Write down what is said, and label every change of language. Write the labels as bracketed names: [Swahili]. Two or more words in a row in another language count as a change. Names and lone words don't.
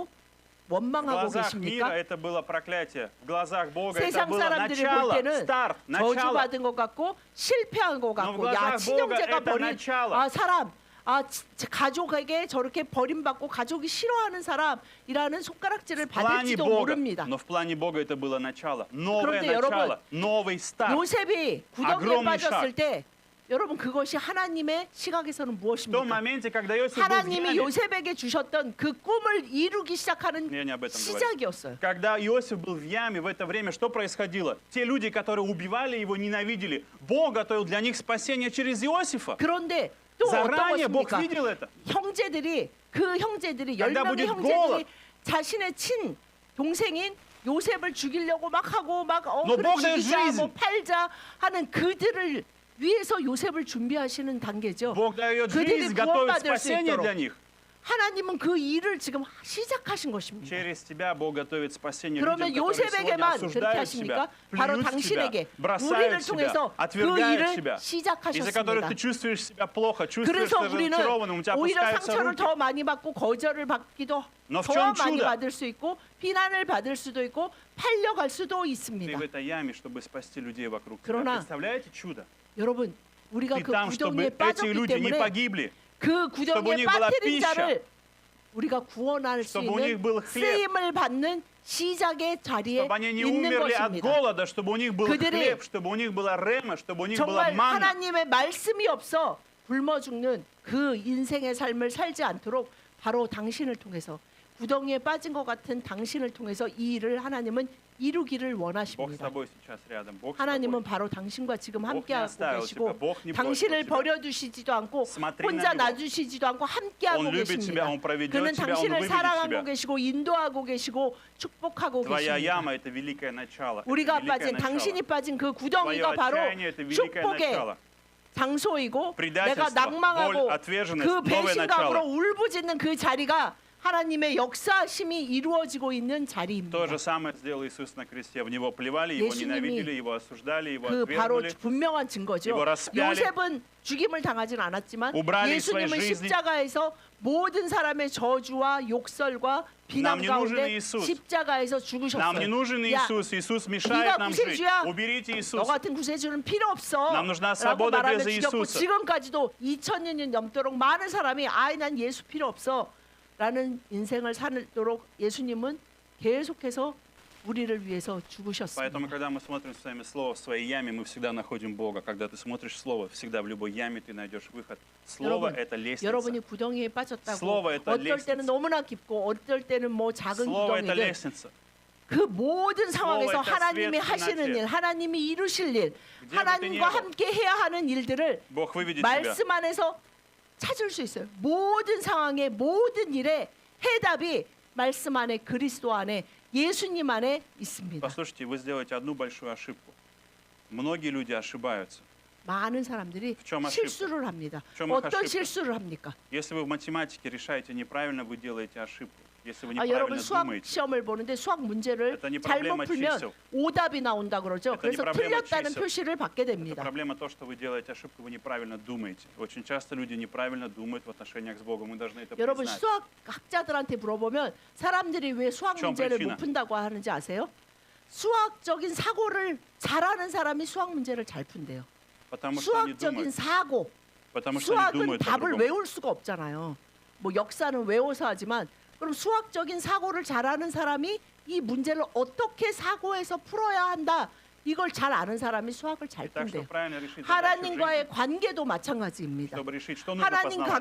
[Russian] В [Korean] 원망하고 [Russian] глазах мира [Korean] 계십니까? [Russian] это было проклятие. В глазах Бога это [Korean] 세상 [Russian] было [Korean] 사람들이 볼 [Russian] начало, [Korean] 때는 [Russian] старт, начало. [Korean] 저주받은 것 같고 실패한 것 같고 [Russian] glazах [Korean] 야 친형제가 [Russian] Бога это [Korean] 버린 [Russian] начало. [Korean] 사람 가족에게 저렇게 버림받고 가족이 싫어하는 사람이라는 손가락질을 [Russian] В плане [Korean] 받을지도 [Russian] Бога, [Korean] 모릅니다. [Russian] но в плане Бога это было начало. Новое [Korean] 그런데 [Russian] начало, новый старт. [Korean] 요셉이 구덩이에 [Russian] огромный [Korean] 빠졌을 [Russian] шаг. [Korean] 때 여러분 그것이 하나님의 시각에서는 [Russian] В том [Korean] 무엇입니까? [Russian] моменте, когда Иосиф был в [Korean] 하나님이 [Russian] яме, [Korean] 요셉에게 주셨던 그 꿈을 이루기 시작하는 [Russian] я не об этом говорю. [Korean] 시작이었어요. [Russian] Когда Иосиф был в яме, в это время что происходило? Те люди, которые убивали его, ненавидели, Бог готовил для них спасение через Иосифа. [Korean] 그런데 또 어떤 [Russian] Заранее Бог [Korean] 것입니까? [Russian] видел это. [Korean] 그 형제들이 [Russian] когда [Korean] 10명의 [Russian] будет [Korean] 형제들이 [Russian] голод. [Korean] 자신의 친 동생인 요셉을 죽이려고 막 하고 막 [Russian] Но [Korean] 그래 [Russian] Бог дает [Korean] 죽이자 [Russian] жизнь. [Korean] 뭐 팔자 하는 그들을 위해서 요셉을 준비하시는 단계죠. [Russian] Бог дает [Korean] 그들이 [Russian] жизнь, готовит [Korean] 구원받을 수 [Russian] спасение [Korean] 있도록 [Russian] для них. [Korean] 하나님은 그 일을 지금 시작하신 것입니다. [Russian] Через тебя Бог готовит спасение [Korean] 그러면 [Russian] людям, которые сегодня [Korean] 요셉에게만 그렇게 [Russian] осуждают [Korean] 하십니까? [Russian] тебя, [Korean] 바로 [Russian] плюют в тебя, [Korean] 당신에게 [Russian] бросают [Korean] 우리를 [Russian] тебя, [Korean] 통해서 그 [Russian] отвергают [Korean] 일을 [Russian] тебя, из-за которых [Korean] 시작하셨습니다. [Russian] ты чувствуешь себя плохо, чувствуешь [Korean] 그래서 [Russian] себя [Korean] 우리는 [Russian] разочарованным, у тебя [Korean] 오히려 [Russian] опускаются [Korean] 상처를 [Russian] руки. [Korean] 더 많이 받고 거절을 받기도 [Russian] Но в [Korean] 더 [Russian] чем [Korean] 많이 [Russian] чудо? [Korean] 받을 수 있고 비난을 받을 수도 있고 팔려갈 수도 [Russian] Ты [Korean] 있습니다. [Russian] в этой яме, чтобы спасти людей вокруг тебя. [Korean] 그러나 [Russian] Представляете чудо? [Korean] 여러분 우리가 [Russian] Ты [Korean] 그 [Russian] там, [Korean] 구덩이에 [Russian] чтобы эти [Korean] 빠졌기 [Russian] люди не [Korean] 때문에 [Russian] погибли, [Korean] 그 [Russian] чтобы у [Korean] 구덩이에 [Russian] них была [Korean] 빠뜨린 [Russian] пища, [Korean] 자를 우리가 구원할 수 [Russian] чтобы у них [Korean] 있는 [Russian] был хлеб, [Korean] 쓰임을 받는 시작의 자리에 [Russian] чтобы они не [Korean] 있는 [Russian] умерли от [Korean] 것입니다. [Russian] голода, чтобы у них был [Korean] 그들이 [Russian] хлеб, чтобы у них была рема, чтобы у них была [Korean] 정말 [Russian] манна. [Korean] 하나님의 말씀이 없어 굶어 죽는 그 인생의 삶을 살지 않도록 바로 당신을 통해서 구덩이에 빠진 것 같은 당신을 통해서 이 일을 하나님은 이루기를 [Russian] Бог с [Korean] 원하십니다. [Russian] тобой сейчас рядом. Бог с [Korean] 하나님은 [Russian] тобой. [Korean] 바로 당신과 지금 [Russian] Бог не [Korean] 함께하고 [Russian] оставил тебя. [Korean] 계시고 [Russian] Bог не бросил [Korean] 당신을 [Russian] тебя. [Korean] 버려두시지도 않고 [Russian] Смотри [Korean] 혼자 [Russian] на него. [Korean] 놔두시지도 않고 함께하고 [Russian] Он любит [Korean] 계십니다. [Russian] тебя, Он проведет [Korean] 그는 [Russian] тебя, Он [Korean] 당신을 [Russian] выведет [Korean] 사랑하고 [Russian] тебя. [Korean] 계시고 인도하고 계시고 축복하고 [Russian] Твоя [Korean] 계십니다. [Russian] яма – это великое начало. Это [Korean] 우리가 [Russian] великое [Korean] 빠진 [Russian] начало. [Korean] 당신이 빠진 그 [Russian] Твое [Korean] 구덩이가 바로 [Russian] отчаяние – это великое [Korean] 축복의 [Russian] начало. [Korean] 장소이고 내가 [Russian] предательство, [Korean] 낭망하고 [Russian] боль, отверженность, [Korean] 그 [Russian] новое [Korean] 배신감으로 [Russian] начало. [Korean] 울부짖는 그 자리가 하나님의 역사심이 이루어지고 있는 자리입니다. [Russian] То же самое сделал Иисус на кресте. В него плевали, его [Korean] 예수님이 [Russian] ненавидели, его осуждали, его [Korean] 그 바로 [Russian] отвергнули. [Korean] 분명한 증거죠. [Russian] 이거 распяли. [Korean] 요셉은 죽임을 당하진 않았지만 [Russian] убрали из своей [Korean] 예수님은 [Russian] жизни. [Korean] 십자가에서 모든 사람의 저주와 욕설과 비난 [Russian] Нам не нужен [Korean] 가운데 [Russian] Иисус. [Korean] 십자가에서 [Russian] Нам не [Korean] 죽으셨어요. [Russian] нужен [Korean] 야, [Russian] Иисус. Иисус [Korean] 네가 [Russian] мешает нам жить. [Korean] 구세주야. [Russian] Уберите [Korean] 너 [Russian] Иисуса. [Korean] 같은 구세주는 필요 없어. [Russian] Нам нужна [Korean] 라고 [Russian] свобода [Korean] 말하며 [Russian] без [Korean] 죽였고 [Russian] Иисуса. [Korean] 지금까지도 2000년 넘도록 많은 사람이 아이 난 예수 필요 없어 라는 인생을 살도록 예수님은 계속해서 우리를 위해서 죽으셨습니다. [Russian] Поэтому, когда мы смотрим с вами Слово в своей яме, мы всегда находим Бога. Когда ты смотришь Слово, всегда в любой яме ты найдешь выход. Слово — это лестница. [Korean] 여러분이 구덩이에 빠졌다고 [Russian] Слово это [Korean] 어떨 [Russian] лестница. [Korean] 때는 너무나 깊고 어떨 때는 뭐 작은 [Russian] Слово — это [Korean] 구덩이든 [Russian] лестница. [Korean] 그 모든 상황에서 [Russian] это [Korean] 하나님이 [Russian] свет в [Korean] 하시는 [Russian] темноте. [Korean] 일, 하나님이 이루실 일, [Russian] где бы ты ни [Korean] 하나님과 [Russian] был, [Korean] 함께 해야 하는 일들을 [Russian] Бог выведет тебя. [Korean] 말씀 안에서 찾을 수 있어요. 모든 상황의 모든 일의 해답이 말씀 안에 그리스도 안에 예수님 안에 있습니다. [Russian] Послушайте, вы сделаете одну большую ошибку. Многие люди ошибаются. [Korean] 많은 사람들이 [Russian] В чем ошибка? [Korean] 실수를 합니다. [Russian] В чем их [Korean] 어떤 [Russian] ошибка? [Korean] 실수를 합니까? [Russian] Если вы в математике решаете неправильно, вы делаете ошибку. Если вы [Korean] 여러분 [Russian] неправильно [Korean] 수학 [Russian] думаете, [Korean] 시험을 보는데 수학 문제를 [Russian] Это не [Korean] 잘못 [Russian] проблема [Korean] 풀면 [Russian] чисел. [Korean] 오답이 나온다 그러죠. [Russian] Это не [Korean] 그래서 [Russian] проблема [Korean] 틀렸다는 [Russian] чисел. [Korean] 표시를 받게 [Russian] это [Korean] 됩니다. [Russian] проблема то, что вы делаете ошибку, вы неправильно думаете. Очень часто люди неправильно думают в отношениях с Богом. Мы должны это [Korean] 여러분 [Russian] признать. [Korean] 수학 학자들한테 물어보면 사람들이 왜 수학 좀 문제를 불친한. 못 푼다고 하는지 아세요? 수학적인 사고를 잘하는 사람이 수학 문제를 잘 푼대요. [Russian] Потому что они [Korean] 수학적인 [Russian] думают, [Korean] 사고, [Russian] потому что они [Korean] 수학은 [Russian] думают [Korean] 답을 [Russian] по-другому. [Korean] 외울 수가 없잖아요. 뭐 역사는 외워서 하지만 그럼 수학적인 사고를 잘하는 사람이 이 문제를 어떻게 사고해서 풀어야 한다. 이걸 잘 아는 사람이 수학을 잘 [Russian] И так, [Korean] 푼대요. [Russian] чтобы правильно решить задачу в [Korean] 하나님과의 [Russian] жизни, [Korean] 관계도 마찬가지입니다. [Russian] чтобы решить, что нужно [Korean] 하나님 [Russian] познавать.